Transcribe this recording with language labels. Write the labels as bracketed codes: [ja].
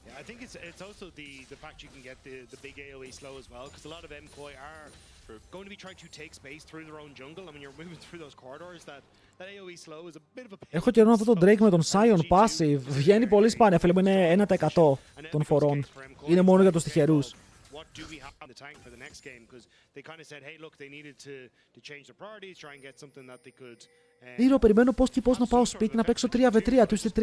[en] I think it's also the fact you can get the big AoE slow as well, because a lot of MCOI are going to be trying to take space through their own jungle. I mean, you're moving through those corridors. That AoE slow is a bit of a... [el] Έχω καιρό αυτό το Drake με τον Sion passive. Βγαίνει πολύ σπάνια, φίλε μου, είναι 1% των φορών. Είναι μόνο για τους τυχερούς. [en] What do we have in the tank for the next game? Because they kind of said, hey, look, they needed to change their priorities, try and get something that they could... [el] Ήρο, περιμένω πώς και πώς να πάω σπίτι να παίξω 3v3, του είστε 3 line.